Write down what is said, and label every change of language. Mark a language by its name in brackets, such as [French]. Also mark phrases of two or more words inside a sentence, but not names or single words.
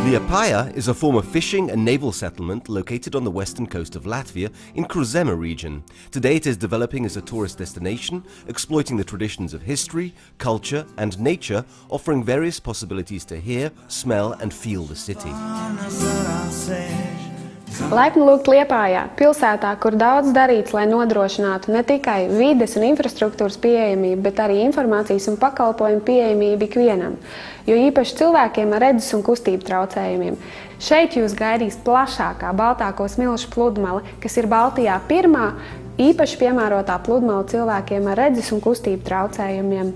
[English] Liepāja is a former fishing and naval settlement located on the western coast of Latvia in Kruzeme region. Today it is developing as a tourist destination, exploiting the traditions of history, culture and nature, offering various possibilities to hear, smell and feel the city. [Latvian] Laipni lūgt Liepājā, pilsētā, kur daudz darīts, lai nodrošinātu ne tikai vides un infrastruktūras pieejamību, bet arī informācijas un pakalpojumu pieejamību ikvienam, jo īpaši cilvēkiem ar redzes un kustību traucējumiem. Šeit jūs gaidīs plašākā Baltāko smilšu pludmale, kas ir Baltijā pirmā īpaši piemērotā pludmale cilvēkiem ar redzes un kustību traucējumiem.